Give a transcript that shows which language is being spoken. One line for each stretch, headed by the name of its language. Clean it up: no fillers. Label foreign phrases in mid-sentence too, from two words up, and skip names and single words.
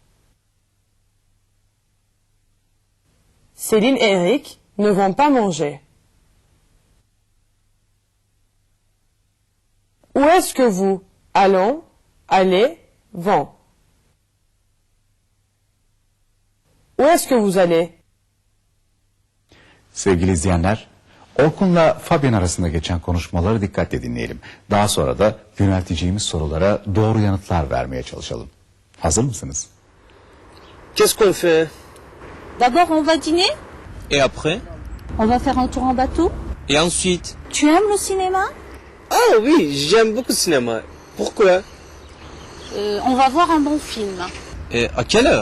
French: Céline et Eric ne vont pas manger. Où est-ce que vous? Allons, allez, vont. Où est-ce que vous allez?
Turkish: Sevgili izleyenler, Orkun'la Fabian arasında geçen konuşmaları dikkatle dinleyelim. Daha sonra da yönelteceğimiz sorulara doğru yanıtlar vermeye çalışalım. Hazır mısınız?
French: Qu'est-ce qu'on fait? D'abord, on va dîner, Et après? on va faire un tour en bateau. Et ensuite? Tu aimes le cinéma? Ah oui, j'aime beaucoup le cinéma. Pourquoi? On va voir un bon film. Et à quelle heure?